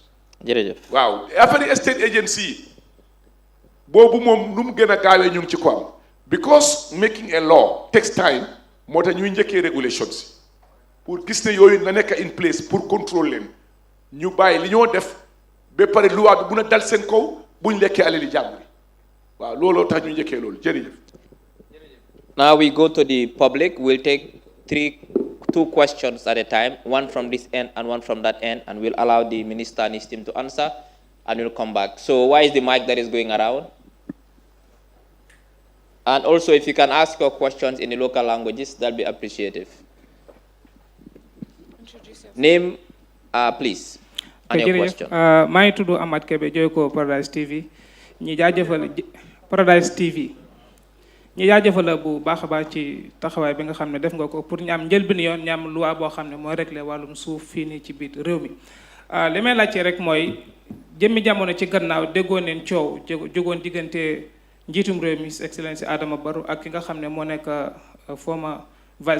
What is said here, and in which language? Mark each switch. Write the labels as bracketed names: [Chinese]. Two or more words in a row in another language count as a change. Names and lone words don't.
[Wolof] jërëjëf waaw affaire [English] state agency [Wolof] yi boobu moom nu mu gën a gaawee ñu ngi ci ko am [English] because making a law takes time [Wolof] moo tax ñuy njëkkee regulations pour gis ne yooyu na nekk [English] in place [French] pour contrôler [Wolof] leen ñu bàyyi li ñoo def ba pare loi bi mun a dal seen kaw buñ lekkee alali jàmbur waaw looloo tax ñu njëkkee loolu jërëjëf. [English] Now we go to the public. We'll take two questions at a time, one from this end and one from that end, and we'll allow the minister and his team to answer, and we'll come back. So why is the mic that is going around? And also, if you can ask your questions in the local languages, that'll be appreciative. Name, please, and your question. My to do Ahmad Kebe Joyko Paradise TV. [Wolof] ñi jaajëfal Paradise TV ñi jaajëfal bu baax a baax ci taxawaay bi nga xam ne def nga ko pour ñu am njëlbéen yoon ñu am loi boo xam ne mooy régler wàllum suuf fii nii ci biir réew mi li may laajte rek mooy jëmmi jamono ci gannaaw déggoon neen coow jógoon diggante njiitum réew mi excellence Adama Barrow ak ki nga xam ne moo nekk [English] former vice